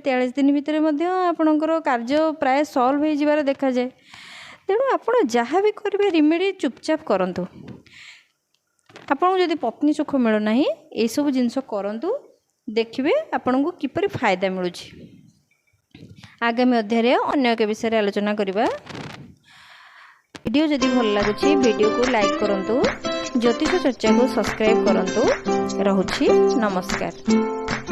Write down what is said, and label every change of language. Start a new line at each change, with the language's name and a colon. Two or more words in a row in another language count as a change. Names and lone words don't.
Odia: 43 ଦିନ ଭିତରେ ମଧ୍ୟ ଆପଣଙ୍କର କାର୍ଯ୍ୟ ପ୍ରାୟ ସଲ୍ଭ ହୋଇଯିବାର ଦେଖାଯାଏ। ତେଣୁ ଆପଣ ଯାହା ବି କରିବେ ରିମେଡ଼ି ଚୁପଚାପ କରନ୍ତୁ। ଆପଣଙ୍କୁ ଯଦି ପତ୍ନୀ ସୁଖ ମିଳୁନାହିଁ, ଏଇସବୁ ଜିନିଷ କରନ୍ତୁ, ଦେଖିବେ ଆପଣଙ୍କୁ କିପରି ଫାଇଦା ମିଳୁଛି। ଆଗାମୀ ଅଧ୍ୟାୟରେ ଅନ୍ୟ ଏକ ବିଷୟରେ ଆଲୋଚନା କରିବା। ଭିଡିଓ ଯଦି ଭଲ ଲାଗୁଛି ଭିଡିଓ କୁ ଲାଇକ କରନ୍ତୁ, ଜ୍ୟୋତିଷ ଚର୍ଚ୍ଚା କୁ ସବସ୍କ୍ରାଇବ କରନ୍ତୁ। ରହୁଛି ନମସ୍କାର।